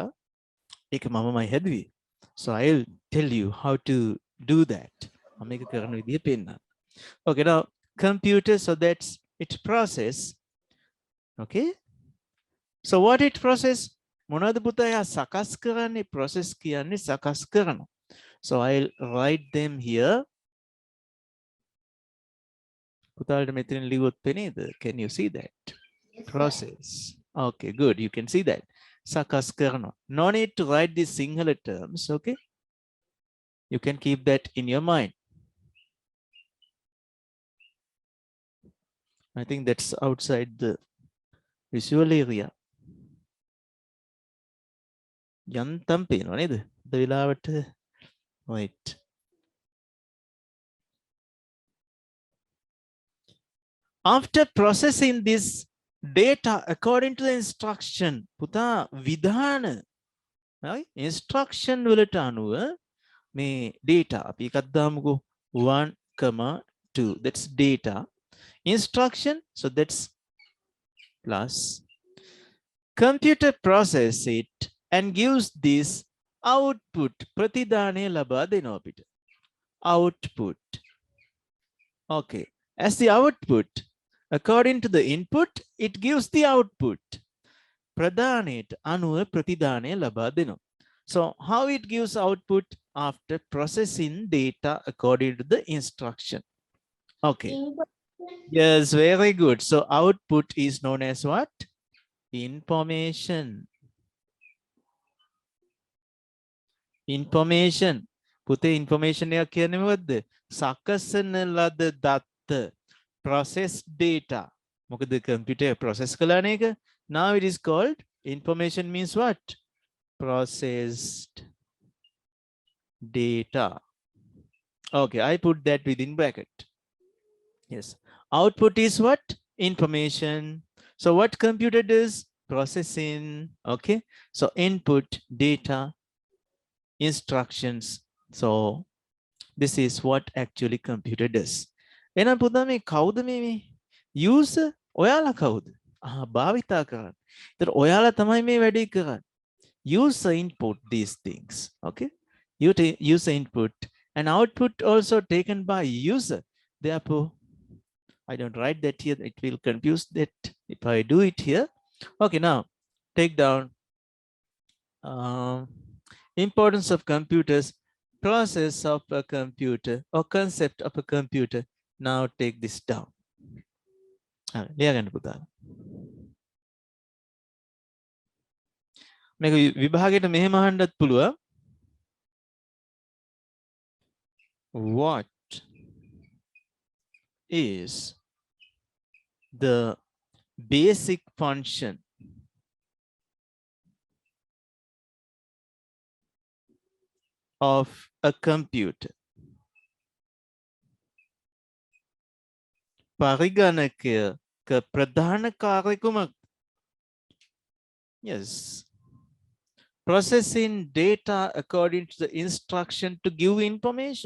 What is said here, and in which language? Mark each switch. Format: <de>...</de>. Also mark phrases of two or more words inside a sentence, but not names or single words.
<si>ඒක මමමයි හැදුවේ.</si> <en>So I'll tell you how to do that.</en> <si>මම මේක කරන විදිය පෙන්නන්න.</si> <en>Okay, now computer, so that's it process. Okay? So what it process?</en> <si>මොනවද පුතා එයා සකස් කරන්නේ? process කියන්නේ සකස් කරනවා.</si> <en>So I'll write them here.</en> <si>පුතාලට මෙතන ලියුවොත් පෙනේද?</si> <en>Can you see that? Yes, Process. Okay, good. You can see that.</en> <si>සකස් කරනවා.</si> <en>No need to write these Sinhala terms, okay? You can keep that in your mind. I think that's outside the visual area.</en> <si>යන්තම් පේනවා නේද? ද වෙලාවට wait.</si> <en>After processing this data according to the instruction,</en> <si>පුතා විධාන</si> <en>instruction</en> <si>වලට අනුව මේ</si> <en>data</en> <si>අපි එකක් දාමුකෝ</si> <en>1,2 that's data instruction, so that's plus computer process it and gives this output</en> <si>ප්‍රතිදානය ලබා දෙනවා අපිට</si> <en>output. Okay, as the output according to the input it gives the output</en> <si>ප්‍රදානයට අනුව ප්‍රතිදානය ලබා දෙනවා.</si> <en>So how it gives output? After processing data according to the instruction. Okay, yes, very good. So output is known as what? Information. Information.</en> <si>පුතේ information එකක් කියන්නේ මොකද්ද? සකසන ලද දත්ත</si> <en>processed data.</en> <si>මොකද</si> <en>computer process</en> <si>කළානේ එක.</si> <en>Now it is called information means what? Processed data. Okay, I put that within bracket. Yes. Output is what? Information. So what computer does? Processing. Okay. So input, data, instructions. So this is what actually computer does.</en> <si>එහෙනම් පුතා මේ කවුද මේ user? ඔයාලා කවුද? භාවිතා කරන්නේ. ඒතර ඔයාලා තමයි මේ වැඩේ කරන්නේ.</si> <en>User input these things. Okay. User input and output also taken by user. Therefore, I don't write that here. It will confuse that if I do it here. Okay, now take down importance of computers, process of a computer or concept of a computer. Now take this down.</en> <si>ලියාගන්න පුතා. මේක විභාගයට මෙහෙම අහන්නත් පුළුවන්.</si> <en>What is the basic function of a computer?</en> <si>පරිගණකයක ප්‍රධාන කාර්ය කුමක්ද?</si> <en>Yes. Processing data according to the instruction to give information.</en>